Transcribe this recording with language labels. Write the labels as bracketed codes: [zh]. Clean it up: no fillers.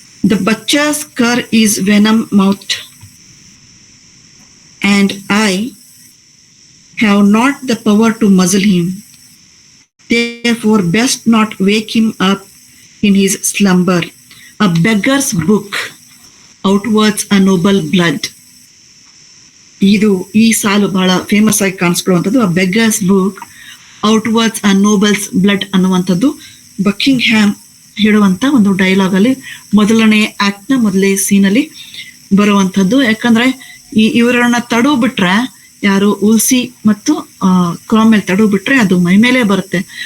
[en] The butcher's cur is venom mouth and I have not the power to muzzle him, therefore best not wake him up in his slumber. A beggar's book outwards a noble blood. [kn] ಇದು ಈ ಸಾಲು ಬಹಳ famous ಆಗಿ ಕಾಣಿಸ್ಕೊಳ್ಳುವಂಥದ್ದು. [en] a beggar's book outwards a noble's blood [kn] ಅನ್ನುವಂಥದ್ದು Buckingham ಹೇಳುವಂತ ಒಂದು dialogue ಅಲ್ಲಿ ಮೊದಲನೇ ಆಕ್ಟ್ ನ ಮೊದಲೇ ಸೀನ್ ಅಲ್ಲಿ ಬರುವಂತದ್ದು. ಯಾಕಂದ್ರೆ ಇವರನ್ನ ತಡು ಬಿಟ್ರೆ, ಯಾರು ಉಲ್ಸಿ ಮತ್ತು ಕ್ರಾಮ್ವೆಲ್ ತಡು ಬಿಟ್ರೆ ಅದು ಮೈ ಮೇಲೆ ಬರುತ್ತೆ.